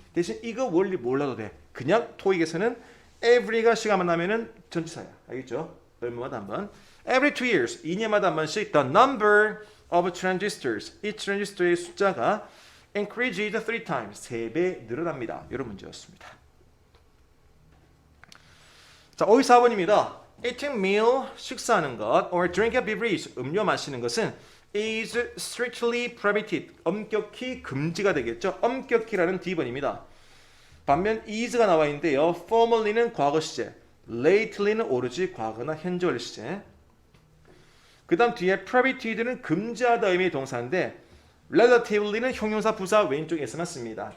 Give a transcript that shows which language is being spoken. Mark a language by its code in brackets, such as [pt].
[ko] 대신 이거 원리 몰라도 돼. 그냥 토익에서는 every가 시간 만나면은 전치사야. 알겠죠? 얼마마다 한 번. [en] Every 2 years, [ko] 2년마다 한 번씩 [en] the number of transistors, [ko] 이 트랜지스터의 숫자가 [en] increased 3 times, [ko] 3배 늘어납니다. 이런 문제였습니다. 자, 54번입니다. [en] Eating meal, [ko] 식사하는 것, [en] or drink a beverage, [ko] 음료 마시는 것은 [en] is strictly prohibited, [ko] 엄격히 금지가 되겠죠. 엄격히라는 D번입니다. 반면 is가 나와 있는데요. formerly는 과거 시제, lately는 오로지 과거나 현재 완료 시제. 그 다음 뒤에 prohibited는 금지하다 의미의 동사인데 relativelly는 형용사 부사 왼쪽에서만 씁니다.